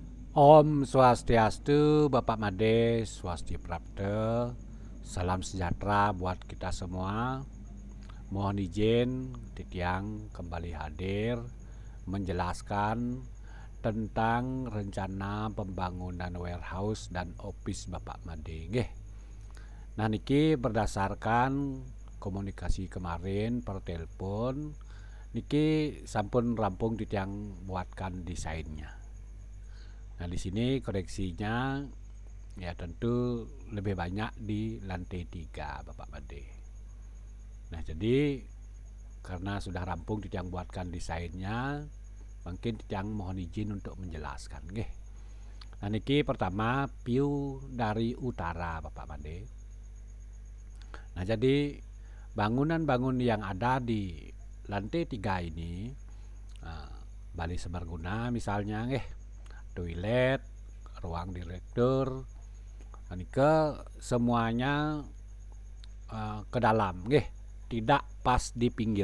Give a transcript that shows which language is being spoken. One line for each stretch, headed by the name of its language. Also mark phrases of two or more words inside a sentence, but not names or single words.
Balinese: Om Swastiastu, Bapak Made, Swasti Prapta.
Indonesian: Salam sejahtera buat kita semua. Mohon izin Titiang kembali hadir menjelaskan tentang rencana pembangunan warehouse dan office Bapak Made. Nggih. Nah niki berdasarkan komunikasi kemarin per telepon,
Balinese: niki sampun rampung Titiang
Indonesian: buatkan desainnya. Nah, di sini koreksinya ya tentu lebih banyak di lantai 3 Bapak Made. Nah, jadi karena sudah rampung Titiang buatkan desainnya, mungkin Titiang mohon izin untuk menjelaskan nggih. Nah, niki pertama view dari utara Bapak Made. Nah, jadi bangunan-bangunan yang ada di lantai 3 ini, Bali Semarguna misalnya nggih, toilet, ruang direktur, ke semuanya ke dalam, nggih, tidak pas di pinggir.